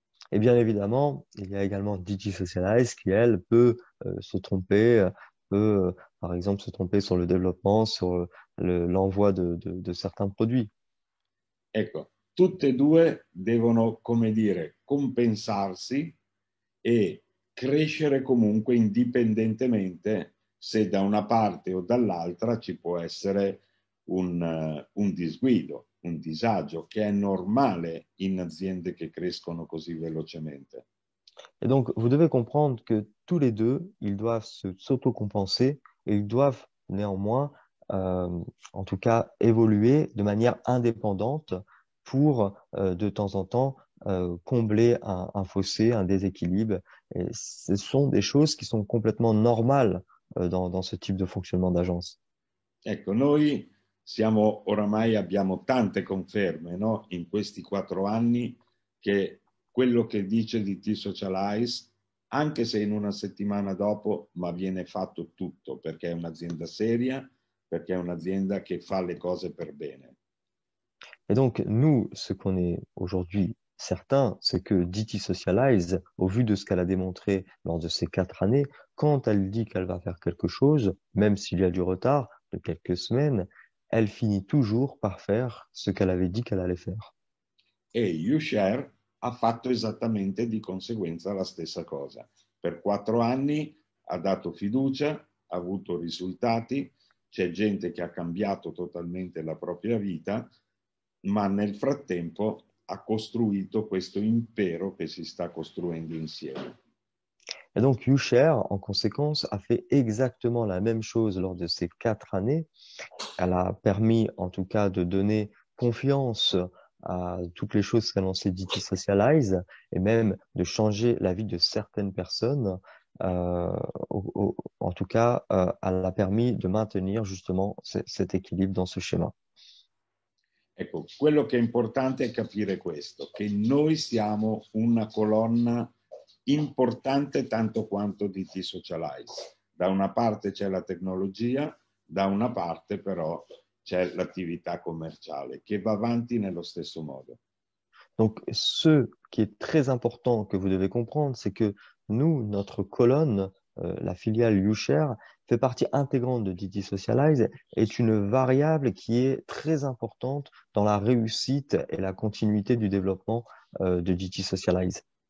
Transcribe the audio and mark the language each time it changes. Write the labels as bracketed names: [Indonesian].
[French] Et bien évidemment, il y a également DigiSocialize qui, elle, peut se tromper, peut, par exemple, se tromper sur le développement, sur l'envoi de certains produits. [Italian] Ecco, tutte e due devono, come dire, compensarsi e crescere comunque indipendentemente se da una parte o dall'altra ci può essere un disguido, un disagio, che è normale in aziende che crescono così velocemente. [French] Et donc, vous devez comprendre que tous les deux, ils doivent s'auto-compenser et ils doivent néanmoins, euh, en tout cas, évoluer de manière indépendante pour, de temps en temps, combler un fossé, un déséquilibre. Et ce sont des choses qui sont complètement normales, dans ce type de fonctionnement d'agence. [Italian] Ecco, noi oramai abbiamo tante conferme, no? In questi 4 anni che quello che dice di T-Socialize, anche se in una settimana dopo, ma viene fatto tutto, perché è un'azienda seria, perché è un'azienda che fa le cose per bene. [French] Et donc, nous, ce qu'on est aujourd'hui certain, c'est que DT Socialize, au vu de ce qu'elle a démontré lors de ces 4 années, quand elle dit qu'elle va faire quelque chose, même s'il y a du retard de quelques semaines, elle finit toujours par faire ce qu'elle avait dit qu'elle allait faire. [Italian] E YouShare ha fatto esattamente di conseguenza la stessa cosa. Per 4 anni ha dato fiducia, ha avuto risultati, c'è gente che ha cambiato totalmente la propria vita, ma nel frattempo ha costruito questo impero che si sta costruendo insieme. [French] Et donc, YouShare, en conséquence, a fait exactement la même chose lors de ces 4 années. Elle a permis, en tout cas, de donner confiance à toutes les choses qu'elle s'est dit Socialize et même de changer la vie de certaines personnes. Euh, en tout cas, elle a permis de maintenir justement cet équilibre dans ce schéma. [Italian] Ecco, quello che è importante è capire questo, che noi siamo una colonna importante tanto quanto di T-Socialize. Da una parte c'è la tecnologia, da una parte però c'è l'attività commerciale che va avanti nello stesso modo. [French] Donc, ce qui est très important que vous devez comprendre, c'est que nous, notre colonne, la filiale YouShare, fait partie intégrante de Didi Socialize, est une variable qui est très importante dans la réussite et la continuité du développement de Didi Socialize.